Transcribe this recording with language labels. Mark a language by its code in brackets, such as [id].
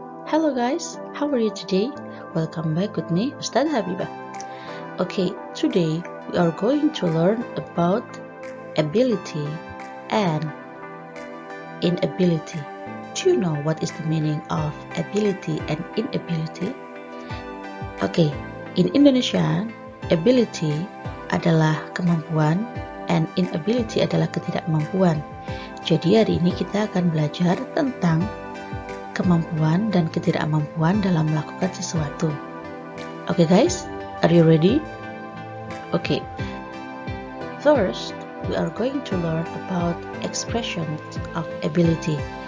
[en] Hello guys, how are you today? Welcome back with me, Ustadz Habibah. Okay, today we are going to learn about ability and inability. Do you know what is the meaning of ability and inability? Okay, in Indonesia, ability [id] adalah kemampuan [en] and inability [id] adalah ketidakmampuan. Jadi hari ini kita akan belajar tentang kemampuan dan ketidakmampuan dalam melakukan sesuatu. [en] Okay guys, are you ready? Okay. First, we are going to learn about expressions of ability.